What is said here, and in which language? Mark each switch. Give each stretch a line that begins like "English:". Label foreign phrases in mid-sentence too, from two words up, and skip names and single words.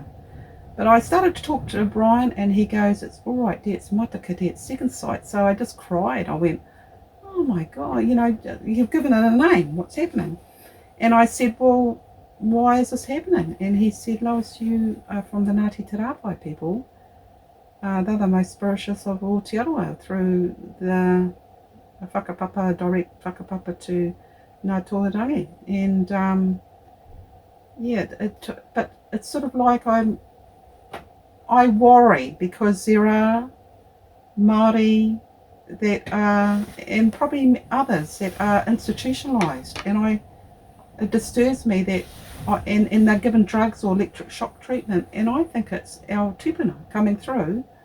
English: But I started to talk to Brian, and he goes, it's all right, dear, it's matakite, it's second sight. So I just cried. I went, oh my God, you know, you've given it a name, what's happening? And I said, well, why is this happening? And he said, Lois, you are from the Ngāti Te Rāwhai people. They're the most spiritual of all
Māori: te aroa
English: through the a whakapapa, a direct whakapapa to Ngā Tuhourangi. And but it's sort of like I worry because there are Māori that are, and probably others that are institutionalised, and it disturbs me that, and they're given drugs or electric shock treatment, and I think it's our tupuna coming through.